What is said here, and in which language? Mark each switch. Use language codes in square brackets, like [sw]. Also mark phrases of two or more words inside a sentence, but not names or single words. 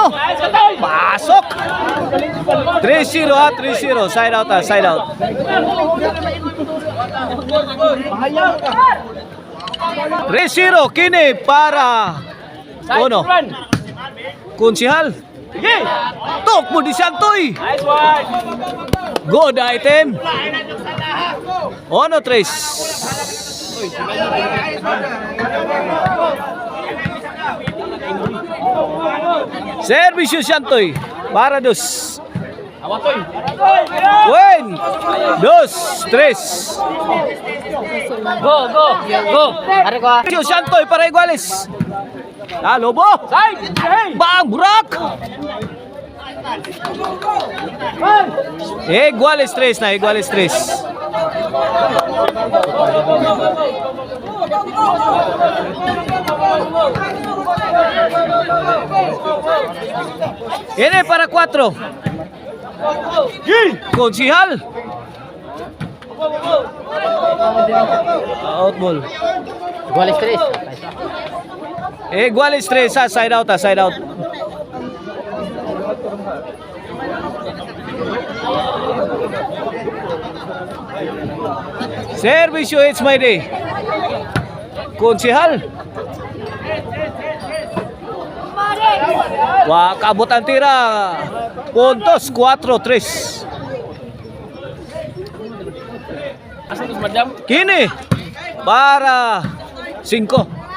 [ceb] Pasok. 3-0 ha. 3-0. [en] Side out [ceb] ha. [en] Side out. [ceb] 3-0 kini para Ono. Konsehal. Tok mo di Siantoy. [en] Nice one. Good item. Ono 3. [ceb] Servisyo Siantoy para 2. Awatoy. [en] Win. 2-3. Go, go. Go. [ceb] Ari ko. Servisyo Siantoy para Iguales. Lobo. [en] Side. [ceb] Bang burak. Iguales 3 na, Iguales 3. Ini para 4. Konsehal. [en] Out ball. [ceb] Iguales 3. Iguales 3 ha, [en] side out [ceb] ha, [en] side out. [ceb] Servisyo It's My Day. Konsehal. Kabot ang tira. Puntos 4-3. Asa tu madam? Kini para 5.